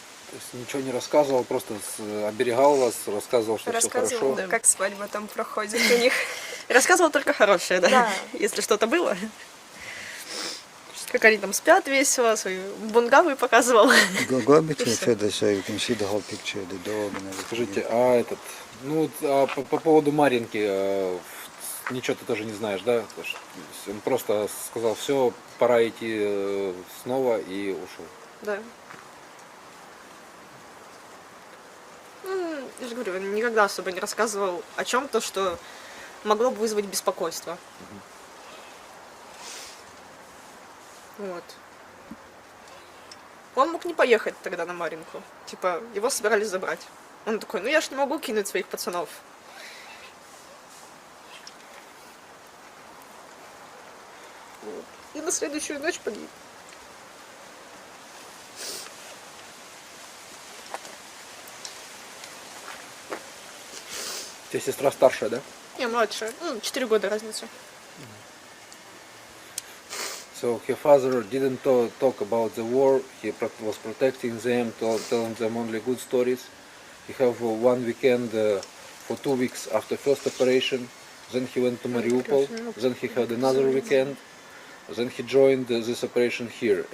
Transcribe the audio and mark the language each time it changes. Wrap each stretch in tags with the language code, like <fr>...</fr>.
<ru>То есть ничего не рассказывал, просто оберегал вас, рассказывал, что все хорошо. Да, как свадьба там проходит у них. Рассказывал только хорошее, да. Если что-то было. Как они там спят весело, свои бунгавы показывал.</ru> <en>Go a bit further so you can see the whole picture, the dog and everything.</en> <ru>Скажите, по поводу Маринки, ничего ты тоже не знаешь, да? Он просто сказал, все, пора идти снова, и ушел. Да. Я же говорю, он никогда особо не рассказывал о чем-то, что могло бы вызвать беспокойство. Вот. Он мог не поехать тогда на Маринку. Типа, его собирались забрать. Он такой, я ж не могу кинуть своих пацанов. Вот. И на следующую ночь погиб. У тебя сестра старшая, да? Я младшая. 4 года разница.</ru> <en>So her father didn't talk about the war. He was protecting them, telling them only good stories. He have 1 weekend for 2 weeks after first operation. Then he went to Mariupol. Then he had another weekend. Then he joined this operation here.</en>